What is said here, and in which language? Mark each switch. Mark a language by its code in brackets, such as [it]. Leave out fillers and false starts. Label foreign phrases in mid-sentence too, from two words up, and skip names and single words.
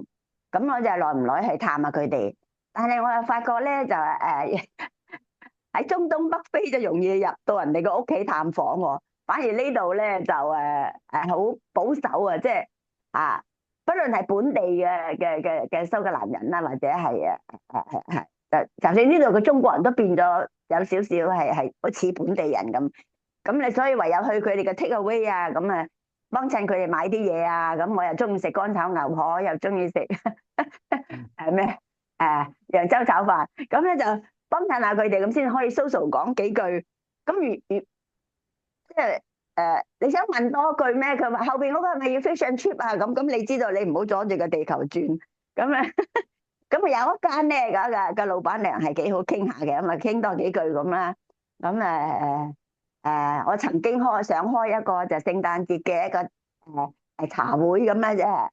[yue] 咁我就耐唔耐去探下佢哋。但係我又發覺咧就喺中東北非就容易入到人哋個屋企探訪喎，反而呢度咧就好保守啊，即係啊，不論係本地嘅蘇格蘭人啦，或者係就算呢度嘅中國人都變咗有少少係好似本地人咁。咁你所以唯有去佢哋嘅 take away 啊，咁啊幫襯佢哋買啲嘢啊。咁我又中意食乾炒牛河，又中意食咩揚州炒飯，咁咧就幫襯下佢哋，咁先可以 social 講幾句。咁如即係你想問多句咩？佢話後邊嗰個係咪要 [en] fish and chip [yue] 啊？咁你知道你唔好阻住個地球轉。咁啊咁啊有一間咧個老闆娘係幾好傾下嘅，咁啊傾多幾句咁啦。咁我曾經想開一個就聖誕節嘅一個茶會咁啦啫。